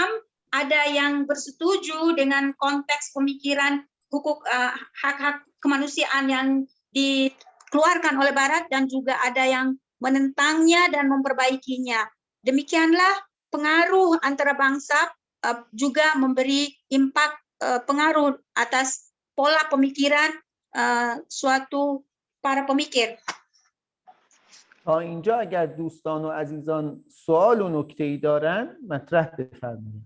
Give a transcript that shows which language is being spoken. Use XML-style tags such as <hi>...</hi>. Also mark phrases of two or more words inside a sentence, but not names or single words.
<ms>Ada yang bersetuju dengan konteks pemikiran hukuk hak-hak kemanusiaan yang dikeluarkan oleh Barat, dan juga ada yang menentangnya dan memperbaikinya. Demikianlah pengaruh antara bangsa juga memberi impak pengaruh atas pola pemikiran suatu para pemikir.</ms> <fa>تا اینجا اگر دوستان و عزیزان سوال و نکته‌ای دارن مطرح بفرمایید.</fa>